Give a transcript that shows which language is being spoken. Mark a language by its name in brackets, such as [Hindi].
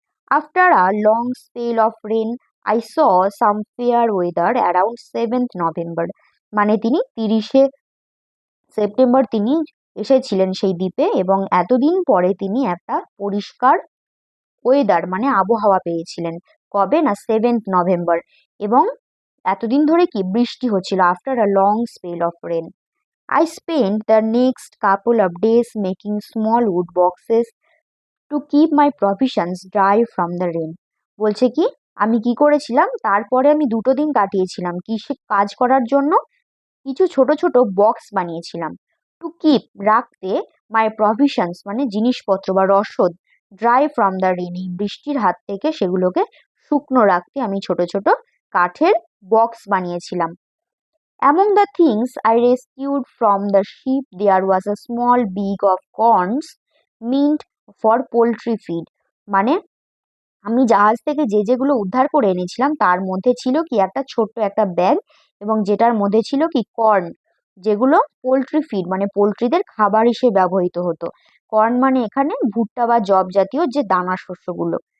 [English] after a long spell of rain I saw some fair weather around 7th November, [Bangla] মানে তিনি 30শে September তিনি এসেছিলেন সেই দ্বীপে, এবং এতদিন পরে তিনি একটা পরিষ্কার ওয়েদার মানে আবহাওয়া পেয়েছিলেন। কবে না, 7th নভেম্বর। এবং এতদিন ধরে কি বৃষ্টি হচ্ছিল, [English] After a long spell of rain. I spent the next couple of days making small wood boxes to keep my provisions dry from the rain. [Bangla] বলছে কি আমি কি করেছিলাম, তারপরে আমি 2 দিন কাটিয়েছিলাম কিসে কাজ করার জন্য, কিছু ছোট ছোট বক্স বানিয়েছিলাম। [English] to keep [Bangla] রাখতে, [English] my provisions [Bangla] মানে জিনিসপত্র বা রসদ, [English] dry from the rain [Bangla] এই বৃষ্টির হাত থেকে সেগুলোকে শুকনো রাখতে আমি ছোট ছোট কাঠের বক্স বানিয়েছিলাম। [English] Among the things I rescued from the ship, there was a small bag of corns meant for poultry feed. [Bangla] মানে আমি জাহাজ থেকে যেগুলো উদ্ধার করে এনেছিলাম তার মধ্যে ছিল কি একটা ছোট্ট একটা ব্যাগ, এবং যেটার মধ্যে ছিল কি কর্ন, যেগুলো পোলট্রি ফিড মানে পোলট্রিদের খাবার হিসেবে ব্যবহৃত হতো। কর্ন মানে এখানে ভুট্টা বা জব জাতীয় যে দানা শস্যগুলো।